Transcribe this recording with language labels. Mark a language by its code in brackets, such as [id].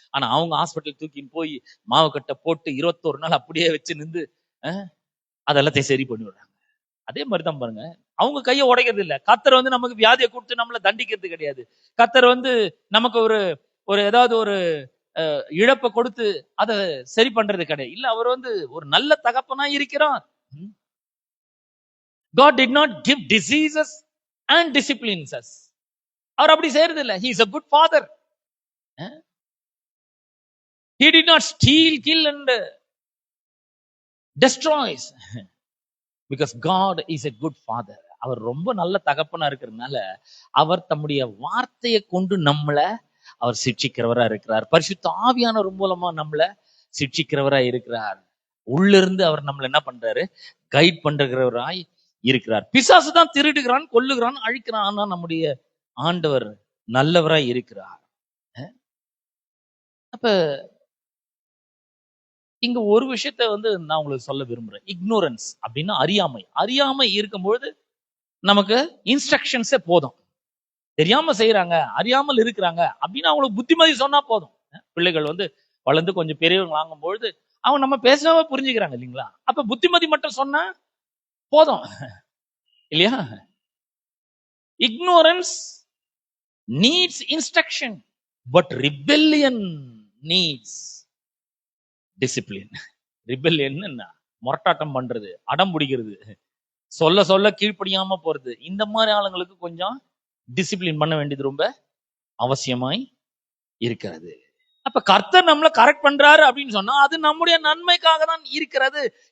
[ta] ஆனா அவங்க ஹாஸ்பிட்டலுக்கு தூக்கின்னு போய் மாவு கட்டை போட்டு 21 நாள் அப்படியே வச்சு நின்று அதெல்லாத்தையும் சரி பண்ணி விடுறாங்க. அதே மாதிரிதான் பாருங்க, அவங்க கையை உடைக்கிறது இல்ல. கர்த்தர் நமக்கு வியாதியை கொடுத்து நம்மளை தண்டிக்கிறது கிடையாது. கர்த்தர் நமக்கு ஒரு ஏதாவது ஒரு இழப்பை கொடுத்து அதை சரி பண்றது கிடையாது. இல்ல, அவர் ஒரு நல்ல தகப்பனா இருக்கிறார். [en] God did not give diseases and disciplines us. [ta] அவர் அப்படி செய்யறது இல்ல. [en] He is a good father. He did not steal, kill and destroys. Because God is a good father. [ta] அவர் ரொம்ப நல்ல தகப்பனா இருக்கிறதுனால அவர் தம்முடைய வார்த்தையை கொண்டு நம்மளை அவர் சிட்சிக்கிறவரா இருக்கிறார். பரிசுத்த ஆவியானவர் மூலமா நம்மளை சிட்சிக்கிறவரா இருக்கிறார். உள்ளிருந்து அவர் நம்மளை என்ன பண்றாரு, கைட் பண்றவராய் இருக்கிறார். பிசாசு தான் திருடுகிறான், கொல்லுகிறான், அழிக்கிறான். ஆனா நம்முடைய ஆண்டவர் நல்லவராய் இருக்கிறார். அப்ப இங்க ஒரு விஷயத்த நான் உங்களுக்கு சொல்ல விரும்புறேன். இக்னோரன்ஸ் அப்படின்னா அறியாமை. அறியாமை இருக்கும்பொழுது நமக்கு இன்ஸ்ட்ரக்ஷன்ஸே போதும். தெரியாம செய்யறாங்க, அறியாமல் இருக்கிறாங்க அப்படின்னு அவங்களுக்கு புத்திமதி சொன்னா போதும். பிள்ளைகள் வளர்ந்து கொஞ்சம் பெரியவங்க ஆகும்பொழுது அவங்க நம்ம பேசாம புரிஞ்சுக்கிறாங்க இல்லைங்களா? அப்ப புத்திமதி மட்டும் சொன்னா போதும் இல்லையா? [en] Ignorance needs instruction, but rebellion needs discipline. [ta] rebellion முரட்டாட்டம் பண்றது, அடம் பிடிக்கிறது, சொல்ல சொல்ல கீழ்ப்படியாம போறது. இந்த மாதிரி ஆளுங்களுக்கு கொஞ்சம் டிசிப்ளின் பண்ண வேண்டியது ரொம்ப அவசியமாய் இருக்கிறது. அப்ப கர்த்தர் நம்மளை கரெக்ட் பண்றாரு அப்படின்னு சொன்னா அது நம்முடைய நன்மைக்காக தான் இருக்கிறது.